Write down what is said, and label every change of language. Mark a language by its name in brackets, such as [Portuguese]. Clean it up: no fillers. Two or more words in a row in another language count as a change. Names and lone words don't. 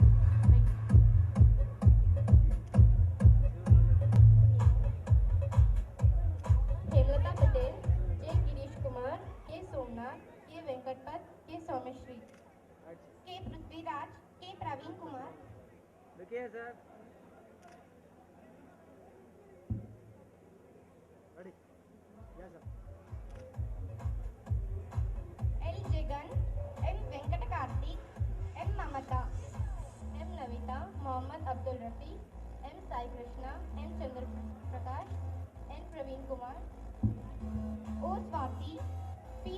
[English] Hemlata Patel, J. Girish Kumar, K. Somnath, K. Venkatpat, K. Someshri. K. Prithviraj, K. Praveen Kumar. Look here, sir. Ready? Yes, sir. L. Jagan, M. Venkata Karthik, M. Mamata. M. Navita, Mohammad Abdul Rafi, M. Sai Krishna, M. Chandra Prakash, N. Praveen Kumar. O. Swati, P.